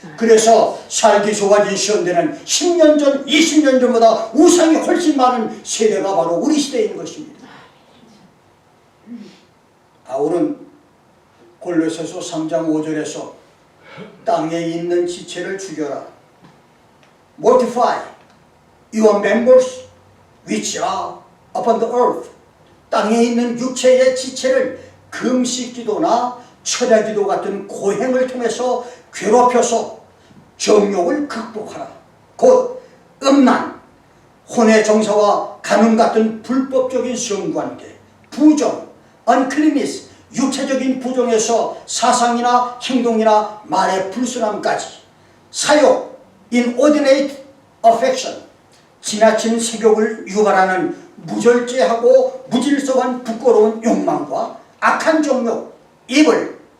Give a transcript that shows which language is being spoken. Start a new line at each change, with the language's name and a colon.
Korean: 그래서 살기 좋아진 시험대는 10년 전, 20년 전보다 우상이 훨씬 많은 세대가 바로 우리 시대인 것입니다. 바울은 골로새서 3장 5절에서 땅에 있는 지체를 죽여라.
English: Mortify your members which are upon the earth.
Korean: 땅에 있는 육체의 지체를 금식기도나 철야기도 같은 고행을 통해서 괴롭혀서 정욕을 극복하라. 곧 음란, 혼의 정사와 간음 같은 불법적인 성관계, 부정,
English: uncleanness,
Korean: 육체적인 부정에서 사상이나 행동이나 말의 불순함까지, 사욕,
English: inordinate affection,
Korean: 지나친 색욕을 유발하는 무절제하고 무질서한 부끄러운 욕망과 악한 정욕,
English: evil,